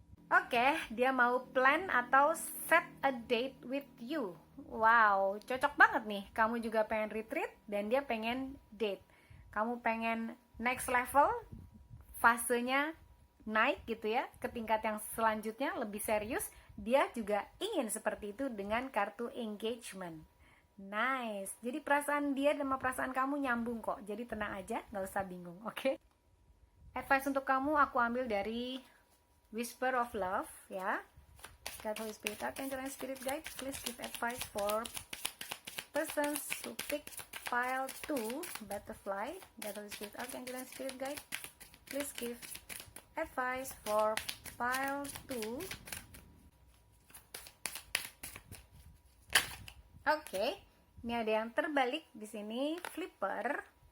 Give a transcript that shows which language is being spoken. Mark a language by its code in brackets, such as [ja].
[en] Oke, [id] dia mau [en] plan atau set a date with you. [id] Wow, cocok banget nih. Kamu juga pengen retreat dan dia pengen date. Kamu pengen next level, fasenya naik gitu ya, ke tingkat yang selanjutnya lebih serius. Dia juga ingin seperti itu dengan kartu engagement. Nice. Jadi perasaan dia sama perasaan kamu nyambung kok. Jadi tenang aja, gak usah bingung, oke? Advice untuk kamu aku ambil dari Whisper of Love ya. [en] God, Holy Spirit, Archangel, and Spirit Guide, please give advice for persons who pick pile 2, butterfly. God, Holy Spirit, Archangel, and Spirit Guide, please give advice for pile 2. [id] Oke, ini ada yang terbalik di sini, flipper.